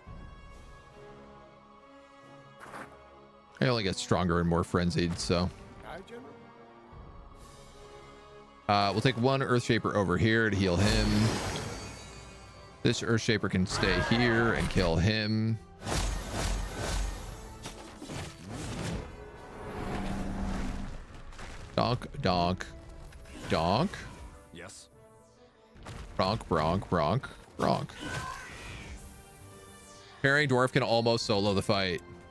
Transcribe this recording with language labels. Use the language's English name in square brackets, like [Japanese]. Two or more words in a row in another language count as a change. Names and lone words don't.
[English] I only get stronger and more frenzied, so. Aye, General. We'll take 1 Earth Shaper over here to heal him. This Earth Shaper can stay here and kill him. Donk, donk, donk. Yes. Bronk, bronk, bronk, bronk. Parrying Dwarf can almost solo the fight.